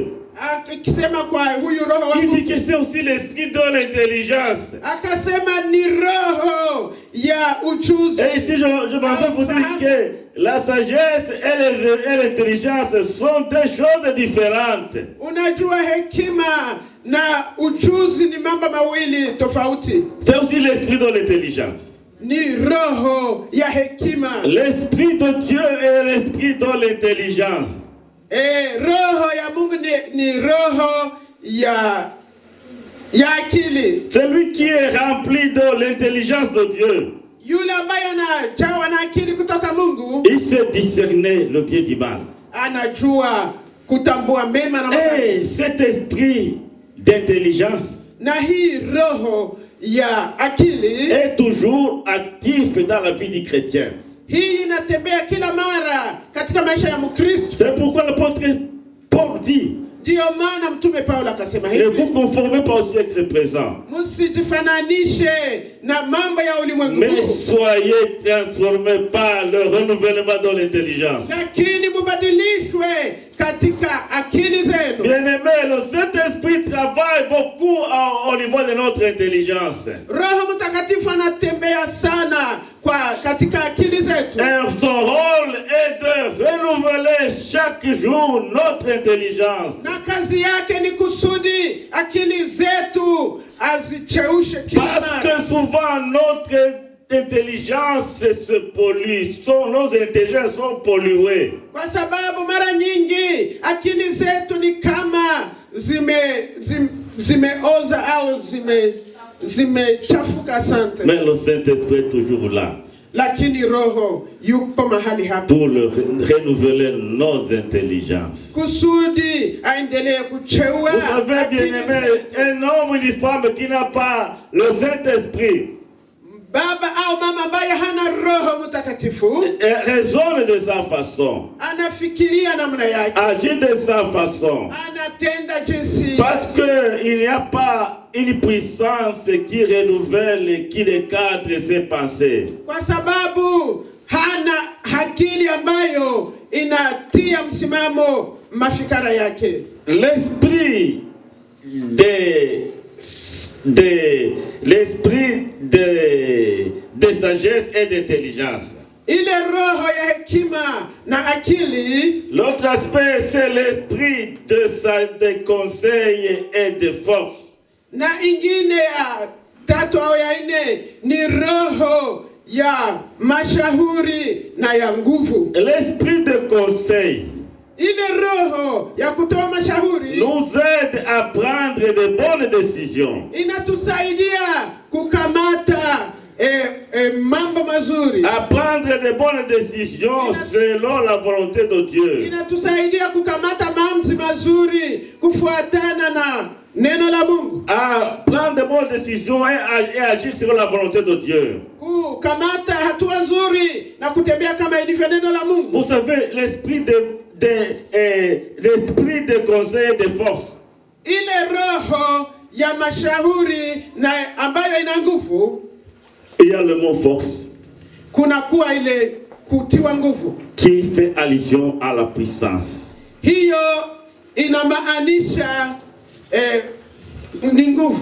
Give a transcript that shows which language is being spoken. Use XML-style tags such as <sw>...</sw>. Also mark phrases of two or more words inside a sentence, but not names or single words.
<sw>akisema kwa huyu roho wa</sw> <fr>il</fr> <sw>Mungu,</sw> <fr>dit que c'est aussi l'esprit de l'intelligence.</fr> <sw>akasema ni roho ya ujuzi.</sw> <fr>Et ici, je m'en vais vous dire que la sagesse et l'intelligence sont deux choses différentes.</fr> <sw>Unajua hekima na ujuzi ni mambo mawili tofauti.</sw> <fr>C'est aussi l'esprit de l'intelligence.</fr> <sw>Ni roho ya hekima.</sw> <fr>L'esprit de Dieu et l'esprit de l'intelligence.</fr> <sw>Roho ya Mungu ni roho ya akili.</sw> <fr>Celui qui est rempli de l'intelligence de Dieu,</fr> <sw>Yule ambaye anajawa na akili kutoka Mungu,</sw> <fr>il sait discerner le bien du mal.</fr> <sw>anajua kutambua mema na mabaya.</sw> <fr>Et cet esprit d'intelligence</fr> <sw>Na hii roho ya akili</sw> <fr>est toujours actif dans la vie du chrétien.</fr> <sw>hii inatembea kila mara katika maisha ya Mkristo.</sw> <fr>C'est pourquoi l'apôtre Paul dit,</fr> <sw>Ndio maana mtume Paulo akasema</sw> <fr>ne vous</fr> <sw>hivi,</sw> <fr>conformez pas au siècle présent,</fr> <sw>msijifananishe na mambo ya ulimwengu</sw> <fr>mais</fr> <sw>huu,</sw> <fr>soyez transformés par le renouvellement de l'intelligence.</fr> <sw>lakini mubadilishwe katika akili zenu.</sw> <fr>Bien-aimés, le Saint-Esprit travaille beaucoup au niveau de notre intelligence.</fr> <sw>Roho Mtakatifu anatembea sana katika akili zetu.</sw> <fr>Et son rôle est de renouveler chaque jour notre intelligence.</fr> <sw>Na kazi yake ni kusudi akili zetu azicheushe kila</sw> <fr>Parce</fr> <sw>mara.</sw> <fr>que souvent notre intelligence se pollue, nos intelligences sont polluées.</fr> <sw>Kwa sababu mara nyingi akili zetu ni kama zimeoza au zimechafuka. Asante.</sw> <fr>Mais le Saint-Esprit est toujours là.</fr> <sw>Lakini roho yupo mahali hapa</sw> <fr>pour renouveler nos intelligences.</fr> <sw>kusudi aendelee kucheua.</sw> <fr>Vous savez, bien-aimé, un homme ou une femme qui n'a pas le Saint-Esprit</fr> <sw>Baba au mama ambaye hana Roho Mtakatifu</sw> <fr>raisonne de sa façon,</fr> <sw>anafikiria namna yake,</sw> <fr>agit de sa façon,</fr> <sw>anatenda jinsi,</sw> <fr>parce qu'il n'y a pas une puissance qui renouvelle et qui recadre ses pensées.</fr> <sw>Kwa sababu hana akili ambayo inatia msimamo mafikara yake.</sw> <fr>L'esprit de sagesse et d'intelligence.</fr> <sw>Ile roho ya hekima na akili.</sw> <fr>L'autre aspect, c'est l'esprit de conseil et de force.</fr> <sw>Na ingine ya tatu au ya nne ni roho ya mashauri na ya nguvu.</sw> <fr>L'esprit de conseil</fr> <sw>Ile roho ya kutoa mashauri</sw> <fr>nous aide à prendre de bonnes décisions.</fr> <sw>Inatusaidia kukamata mambo mazuri.</sw> <fr>À prendre de bonnes décisions selon la volonté de Dieu.</fr> <sw>Inatusaidia kukamata maamuzi mazuri kufuatana na neno la Mungu.</sw> <fr>À prendre de bonnes décisions et agir selon la volonté de Dieu.</fr> <sw>Kukamata hatua nzuri na kutembea kama ilivyo neno la Mungu.</sw> <fr>Vous savez, l'esprit de conseil et de force.</fr> <sw>Ile roho ya mashauri na ambayo ina nguvu.</sw> <fr>Il y a le mot force.</fr> <sw>Kuna kuwa ile kutiwa nguvu.</sw> <fr>qui fait allusion à la puissance.</fr> <sw>Hiyo inamaanisha ni nguvu.</sw>